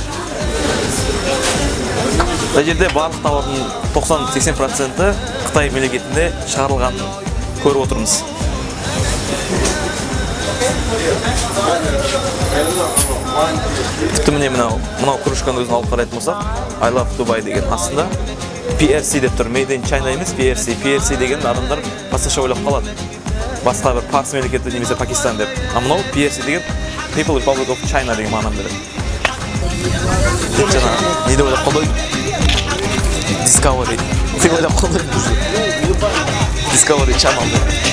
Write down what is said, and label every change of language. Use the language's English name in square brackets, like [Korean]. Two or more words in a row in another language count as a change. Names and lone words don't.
[Kazakh] Бұл жерде барлық тауардың 90-80% Қытай мемлекетінде шығарылғанын көріп отырмыз. Тіпті міне мынау кружканың өзін алып қарайтын болсақ, [English] I love Dubai [Kazakh] деген астында PRC деп тұр. [English] Made in China [Kazakh] емес, PRC. PRC деген адамдар басқаша ойлап қалады. Басқа бір Парс мемлекеті немесе Пакистан деп. Мынау PRC деген [English] People Republic of China [Kazakh] деген мағынаны береді. Жаңа не деп ойлап қалдым? Discovery. Деп ойлап қалдым. Discovery Channel деп.